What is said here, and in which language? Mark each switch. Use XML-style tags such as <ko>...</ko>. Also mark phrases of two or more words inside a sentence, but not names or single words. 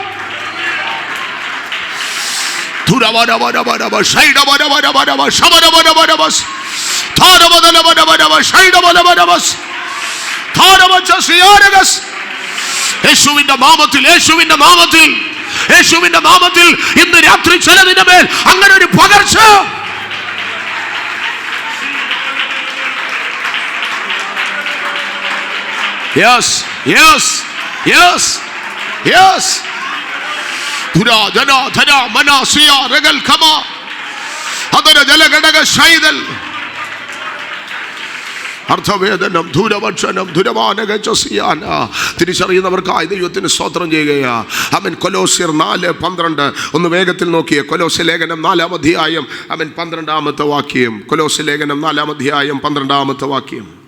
<ml>യേശുവിന്റെ നാമത്തിൽ, യേശുവിന്റെ നാമത്തിൽ, യേശുവിന്റെ നാമത്തിൽ ഇന്ന് രാത്രി ചിലതിന്റെ മേൽ അങ്ങനെ ഒരു പകർച്ച.</ml> <en>Yes, yes, yes, yes. Dura jana thana mana siya regal kama adara jalagadaga shaidal അർത്ഥവേദനം ദൂരവക്ഷണം ദുരവാനകചസിയാന</en> <ml>തിരിച്ചറിയുന്നവർക്കായി ദൈവത്തിന് സ്തോത്രം ചെയ്യുകയാ. അവൻ കൊലോസ്യർ 4:12 ഒന്ന് വേഗത്തിൽ നോക്കിയേ. കൊലോസ്യ ലേഖനം 4-ാം അധ്യായം അവൻ 12-ാമത്തെ വാക്യം. കൊലോസ്യ ലേഖനം 4-ാം അധ്യായം 12-ാമത്തെ വാക്യം.</ml>